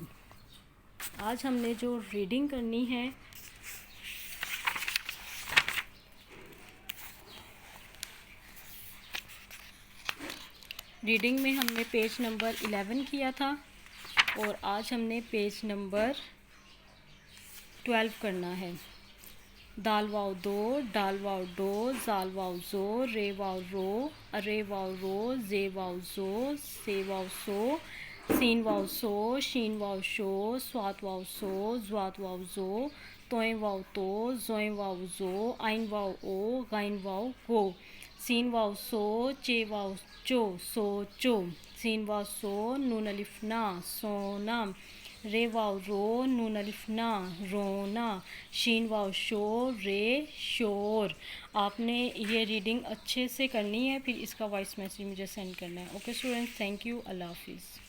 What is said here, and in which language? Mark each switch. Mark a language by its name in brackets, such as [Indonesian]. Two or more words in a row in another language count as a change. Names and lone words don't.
[Urdu] آج ہم نے جو ریڈنگ کرنی ہے، ریڈنگ میں ہم نے [English] page number [Urdu] 11 کیا تھا اور آج ہم نے [English] page number [Urdu] 12 کرنا ہے. دال واؤ دو، ڈال واؤ ڈو، ذال واؤ ذو، رے واؤ رو، ڑے واؤ ڑو، زے واؤ زو، سے واؤ سو، سین واؤ سو، شین واؤ شو، صواد واؤ صو، ضواد واؤ ضو، طوئے واؤ طو، ظوئے واؤ ظو، عین واؤ عو، غین واؤ غو، سین واؤ سو، چے واؤ چو، سو چو، سین واؤ سو, نون الف نا، سونا. رے واؤ رو، نون الف نا، رونا. شین واؤ شو، رے شور. آپ نے یہ ریڈنگ اچھے سے کرنی ہے، پھر اس کا [English] voice message [Urdu] مجھے سینڈ کرنا ہے. [English] OK students, thank you, [Urdu] اللہ حافظ.